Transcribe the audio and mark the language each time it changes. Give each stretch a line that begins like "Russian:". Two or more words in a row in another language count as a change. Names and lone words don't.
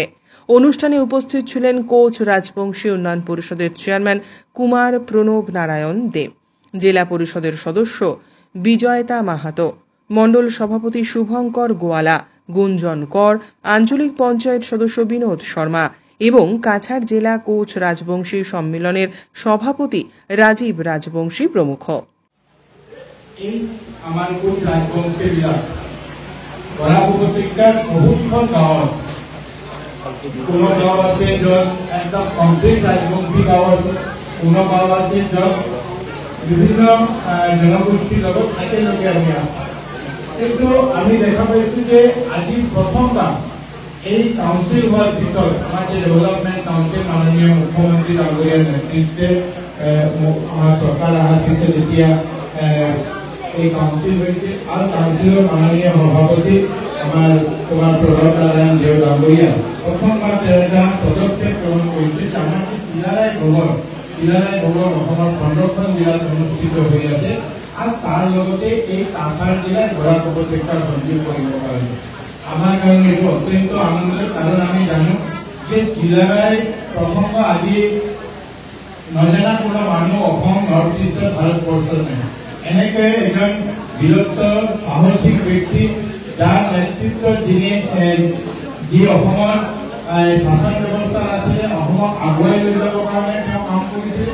Bangla: অনুষ্ঠানে উপস্থিত ছিলেন কোচ রাজবংশী উন্নয়ন পরিষদের চেয়ারম্যান কুমার প্রণব নারায়ণ দেব, জেলা পরিষদের সদস্য বিজয়তা মাহাতো, মণ্ডল সভাপতি শুভঙ্কর গোয়ালা, গুঞ্জন কর, আঞ্চলিক পঞ্চায়েত সদস্য বিনোদ শর্মা এবং কাছাড় জেলা কোচ রাজবংশী সম্মেলনের সভাপতি রাজীব রাজবংশী প্রমুখ।
Assamese: এই আমার কোচ রাজবংশী বিলাক বরাক উপত্যকার বহুতখন গাঁৱত কোনো গাঁও আছে য'ত একদম কমপ্লিট ৰাজবংশী গাঁও আছে, কোনো গাঁও আছে য'ত বিভিন্ন জনগোষ্ঠীৰ লগত একেলগে আমি আছো। কিন্তু আমি দেখা পাইছো যে আজি প্ৰথমবাৰ এই কাউন্সিল হোৱাৰ পিছত আমাৰ যে ডেভেলপমেণ্ট কাউন্সিল মাননীয় মুখ্যমন্ত্ৰী ডাঙৰীয়াৰ নেতৃত্বে আমাৰ চৰকাৰ অহাৰ পিছত এতিয়া
Bangla: এই কাউন্সিল হয়েছে আর কাউন্সিলের মাননীয় সভাপতি আমার কুমার প্রণব নারায়ণ দেব ডাঙৰীয়া প্রথমবার একটা পদক্ষেপ গ্রহণ করেছে যে আমার চিলারায় ভবন
Assamese: অসমৰ 15খন জেলাত অনুষ্ঠিত হৈ আছে আর তার লগতে এই কাছাড় জেলায় বরাক উপত্যকার সঞ্জীৱ কৰিব পাৰিছে।
Bangla: আমার কারণে এইটো অত্যন্ত আনন্দের, কারণ আমি জানো যে
Assamese: চিলারায় প্রথমবার আজি নজনা কোনো মানুহ অসম নৰ্থ ইষ্টৰ ভাৰতবৰ্ষৰ নাই। এনেকে এজন বীৰত্ব সাহসিক ব্যক্তি যাৰ নেতৃত্বত যি অসমৰ শাসন ব্যৱস্থা আছিলে, অসমক আগুৱাই লৈ যাবৰ কাৰণে তেওঁ কাম কৰিছিল।